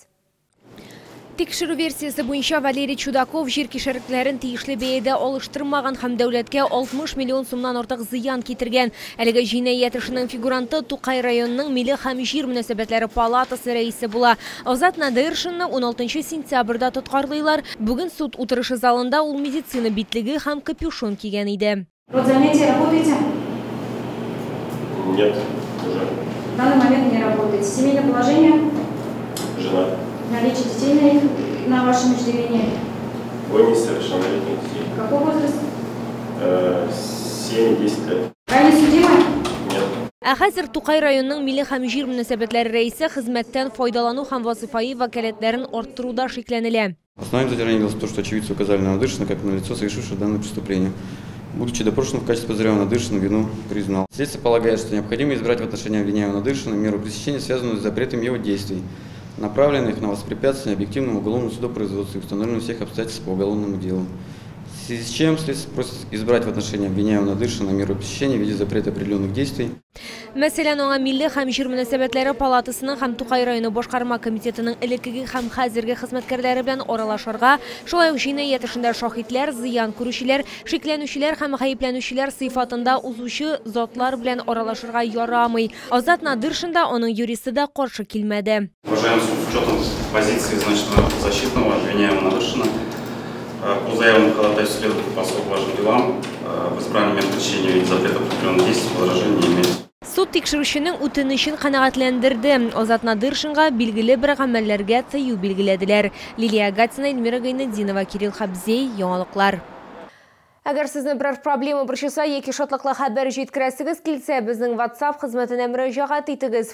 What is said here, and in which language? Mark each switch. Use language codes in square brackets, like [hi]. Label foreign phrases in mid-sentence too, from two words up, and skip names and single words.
[tt] Тикшерү версиясы буенча Валерий Чудаков җир кишәрекләрен тиешле бәядә алыштырмаган һәм дәүләткә 60 миллион сумнан артык зыян китергән. Әлеге җинаять эшенең фигуранты Тукай районының Милли һәм җир мөнәсәбәтләре палатасы рәисе була. Азат Надыршинны 16 сентябрьдә тоткарлыйлар. Бүген суд утырышы залында ул медицина битлеге һәм капюшон кигән иде. [ru] Родзанятие работаете? Нет, уже. В данный момент не работаете. Семейное положение? Жена. Наличие детей на вашем иждивении? Двое несовершеннолетних детей. Какой возраст? 7-10 лет. Ранее судимы? Нет. [tt] Хәзер Тукай районының Милли һәм җир мөнәсәбәтләре рәисе хезмәттән файдалану һәм вазифаи вәкаләтләрен арттыруда шикләнелә. [ru] Основным задержанием явилось то, что очевидцы указали на Надыршина как на лицо, совершившее данное преступление. Будучи допрошенным в качестве подозреваемого, Надыршин вину признал. Следствие полагает, что необходимо избрать в отношении обвиняемого Надыршина меру пресечения, связанную с запретом его действий, направленных на воспрепятствование объективному уголовному судопроизводству и установлению всех обстоятельств по уголовному делу. В связи с чем следствие просит избрать в отношении обвиняемого Надыршина меру пресечения в виде запрета определенных действий. [tt] Мәсәлән, аңа Милли һәм җир мөнәсәбәтләре палатасының һәм Тукай районы башкарма комитетының элеккеге һәм хәзерге хезмәткәрләре белән аралашырга, шулай ук җинаять эшендә шаһитлар, зыян күрүчеләр, шикләнүчеләр һәм гаепләнүчеләр сыйфатында узучы затлар белән аралашырга ярамый. Азат Надыршин да, аның юристы да каршы килмәде. [ru] Уважаемый суд, с учетом позиции защитного обвиняемого Надыршина, по заявленному ходатайству следователя по особо важным делам в избрании мер пресечения в виде запрета определенных действий возражений не имеется. [tt] Суд тикшерүченең үтенечен канәгатьләндерде. Азат Надыршинга билгеле бер гамәлләргә тыю билгеләделәр. Лилия Гатина, Эльмира Гайнетдинова, Кирилл Хабзей, яңалыклар. Әгәр сезне берәр проблема борчыса яки шатлыклы хәбәр җиткерәсегез килсә, безнең WhatsApp хезмәтенә мөрәҗәгать итегез.